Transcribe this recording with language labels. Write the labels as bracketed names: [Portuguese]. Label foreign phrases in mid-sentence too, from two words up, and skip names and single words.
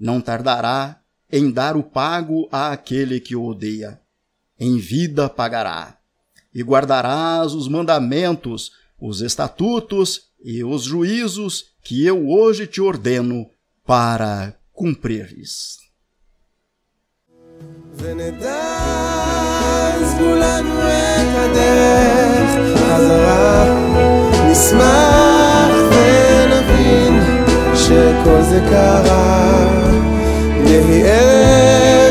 [Portuguese] não tardará em dar o pago àquele que o odeia. Em vida pagará. E guardarás os mandamentos, os estatutos e os juízos que eu hoje te ordeno para cumprires. [Hebrew] ונדע כולנו את הדרך חזרה, נשמח ונבין שכל זה קרה, נהיה